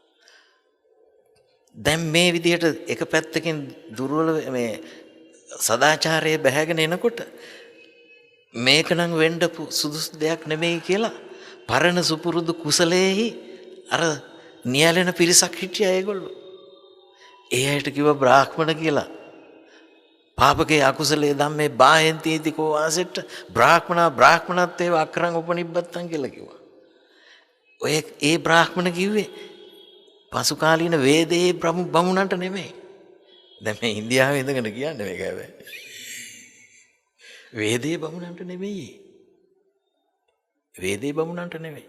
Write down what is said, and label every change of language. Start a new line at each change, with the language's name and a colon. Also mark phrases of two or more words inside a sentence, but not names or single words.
Sinhala: දැන් මේ විදිහට එක පැත්තකින් දුර්වල මේ සදාචාරයේ බැහැගෙන එනකොට මේක නම් වෙන්න සුදුසු දෙයක් නෙමෙයි කියලා පරණ සුපුරුදු කුසලයේහි අර නියැලෙන පිරිසක් හිටියා ඒගොල්ලෝ. ඒ අයට කිව්වා බ්‍රාහ්මණ කියලා.
Pali: පාපකේ අකුසලයේ ධම්මේ බාහෙන්තිති කෝ වාසෙට්ට බ්‍රාහ්මණත්වයේ අක්‍රං උපනිබ්බත්තං
Sinhala: කියලා කිව්වා. ඔය ඒ බ්‍රාහ්මණ කිව්වේ පසු කාලීන වේදේ බමුණන්ට නෙමෙයි. දැන් මේ ඉන්දියාවේ ඉඳගෙන කියන්නේ මේක හැබැයි. වේදේ බමුණන්ට නෙමෙයි. වේදේ බමුණන්ට නෙමෙයි.